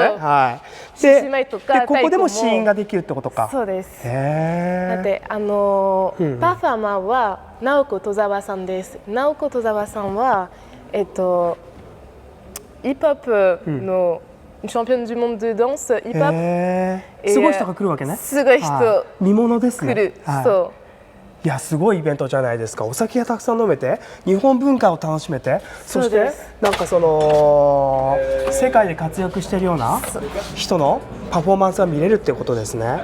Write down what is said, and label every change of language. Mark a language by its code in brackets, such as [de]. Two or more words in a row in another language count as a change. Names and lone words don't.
[ja] はい。獅子舞とかここでもシーンができるってことか。そうです。だってパフォーマーは直子戸沢さんです。直子戸沢さんはヒップホップのチャンピオン [fr] du monde de danse、 [ja] ヒップホップ。すごい人が来るわけね。すごい人。見物ですね。来る。そう。いやすごいイベントじゃないですか。お酒がたくさん飲めて日本文化を楽しめて、そしてなんかその世界で活躍しているような人のパフォーマンスが見れるってことですね。